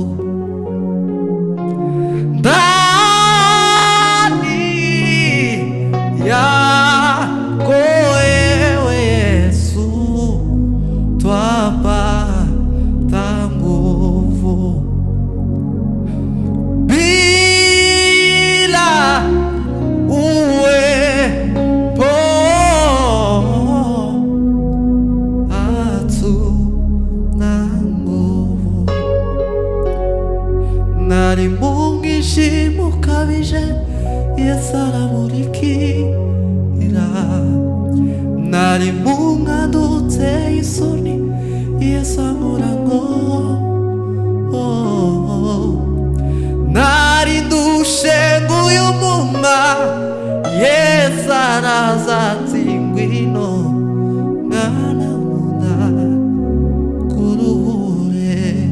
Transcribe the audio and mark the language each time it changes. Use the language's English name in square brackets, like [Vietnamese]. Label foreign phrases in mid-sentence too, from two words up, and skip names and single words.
[Swahili] Ndani yako wewe Yesu twapata nguvu. Bila uwepo hatuna nguvu. [Kinyarwanda] Nari mu mwijima ukabije Yesu aramurikira. Nari mu mwanda uteye isoni Yesu ankuramo. Nari ndushe nguyu muma Yesu araza ati ngwino mwana nkunda kuruhure.